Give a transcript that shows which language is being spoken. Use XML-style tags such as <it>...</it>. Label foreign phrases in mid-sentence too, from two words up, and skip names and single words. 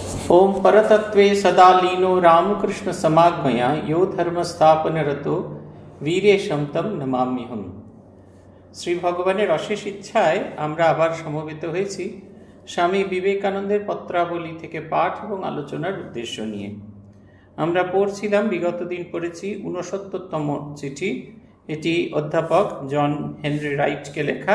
<sa>ओम परतत्वे सदा लीनो रामकृष्ण समागमया यो धर्म स्थापन रतो वीरेशम तम नमाम्यहम।</sa> <bn>শ্রী ভগবানের অশেষ ইচ্ছায় আমরা আবার সমবেত হয়েছি স্বামী বিবেকানন্দের পত্রাবলী থেকে পাঠ এবং আলোচনার উদ্দেশ্য নিয়ে। আমরা পড়ছিলাম, বিগত দিন পড়েছি 69তম চিঠি। এটি অধ্যাপক জন হেনরি রাইটকে লেখা।</bn>